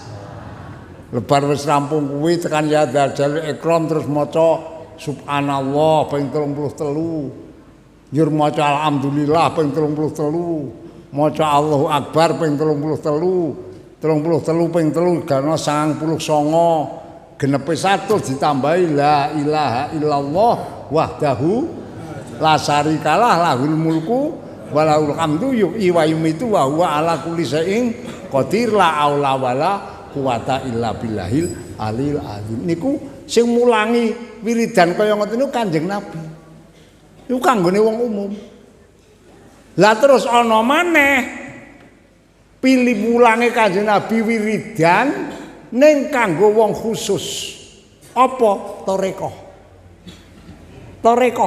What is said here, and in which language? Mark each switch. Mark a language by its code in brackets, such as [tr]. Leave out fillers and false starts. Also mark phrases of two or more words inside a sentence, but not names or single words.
[jv] Lebar wis rampung kuwi tekan [ar] يا ذا الإكرام [jv] terus maca subhanallah ping 33. Njur maca alhamdulillah ping 33. Maca [ar] الله أكبر [jv] ping 33. 33 ping 3 gana 99. Genepe 100 ditambahi [ar] لا إله إلا الله وحده لا شريك له له الملك وله الحمد يحيي ويميت وهو على كل شيء قدير لا حول ولا قوة إلا بالله العلي العظيم. [jv] Niku sing mulangi wiridan kaya ngoten niku Kanjeng Nabi. Niku kanggone wong umum. Lah terus ana maneh pilih mulange Kanjeng Nabi wiridan ning kanggo wong khusus. Apa? Tarekah. Tarekah.